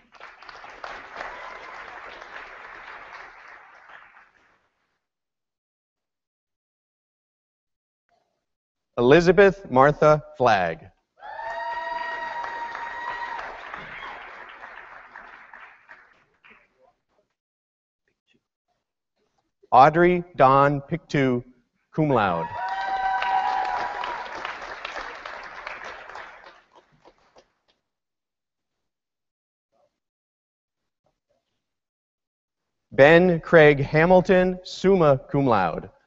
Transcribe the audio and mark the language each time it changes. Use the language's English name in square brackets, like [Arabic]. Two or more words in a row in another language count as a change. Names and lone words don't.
[English] Elizabeth Martha Flagg. Audrey Dawn Pictou, [Latin] cum laude. [English] Ben Craig Hamilton, [Latin] summa cum laude.